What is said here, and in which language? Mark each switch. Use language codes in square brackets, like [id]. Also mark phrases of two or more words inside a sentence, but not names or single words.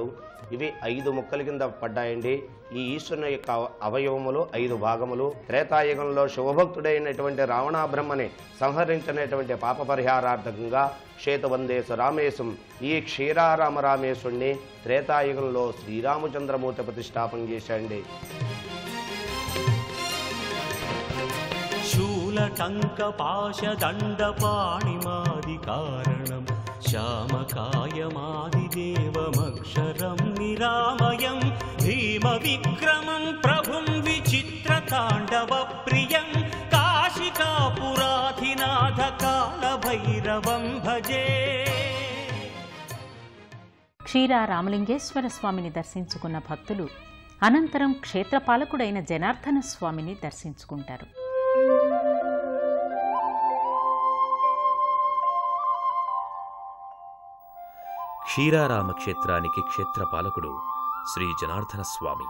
[te] ఇవి 5 ముక్కల కింద పడ్డాయండి. ఈ ఈశ్వరుని యొక్క అవయవములు 5 భాగములు. త్రేతాయుగంలో శివభక్తుడైనటువంటి రావణాబ్రహ్మని సంహరించినటువంటి పాప పరిహారార్థకంగా శ్వేతవందేశ రామేశం ఈ క్షీరారామరామేశ్వరుణ్ణి త్రేతాయుగంలో శ్రీరామచంద్రమూర్తి ప్రతిష్టాపన చేశాండి. [sa] शूलटङ्कपाशदण्डपाणिमादिकारणं श्यामकायमादिदेवमक्षरं निरामयं भीमविक्रमं प्रभुं विचित्रताण्डवप्रियं काशिकापुराधिनाथ कालभैरवं भजे. [te] క్షీరా రామలింగేశ్వర స్వామిని దర్శించుకున్న భక్తులు అనంతరం క్షేత్రపాలకుడైన జనార్దన స్వామిని దర్శించుకుంటారు. క్షీరారామ క్షేత్రానికి క్షేత్రపాలకుడు శ్రీ జనార్దన స్వామి.